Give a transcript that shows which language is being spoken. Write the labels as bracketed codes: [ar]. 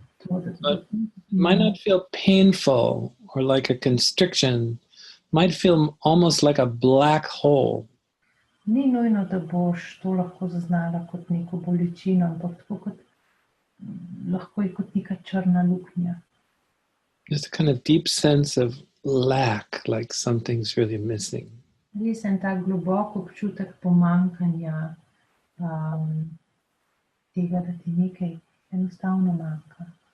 [en] But might not feel painful or like a constriction. Might feel almost like a black hole. [sl] Ni nujno, da boš to lahko zaznala kot neko bolečino, ampak tako kot lahko je kot neka črna luknja. [en] Just a kind of deep sense of lack, like something's really missing. [sl] Res en tak globok občutek pomanjkanja, tega, da ti nekaj enostavno manjka.